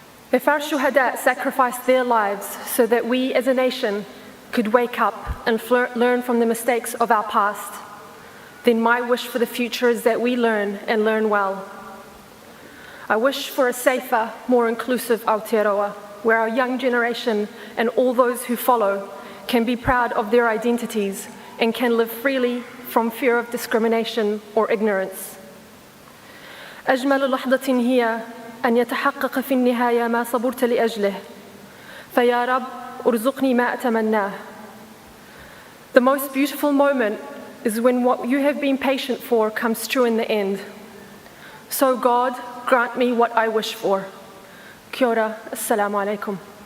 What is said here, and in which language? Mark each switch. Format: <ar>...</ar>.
<en>If our shuhada sacrificed their lives so that we as a nation could wake up and learn from the mistakes of our past, then my wish for the future is that we learn and learn well. I wish for a safer, more inclusive Aotearoa, where our young generation and all those who follow can be proud of their identities and can live freely from fear of discrimination or ignorance.</en> <ar>أجمل لحظة هي أن يتحقق في النهاية ما صبرت لأجله فيا رب ارزقني ما أتمناه.</ar> <en>The most beautiful moment is when what you have been patient for comes true in the end. So God, grant me what I wish for. Kia ora, assalamu alaikum.</en>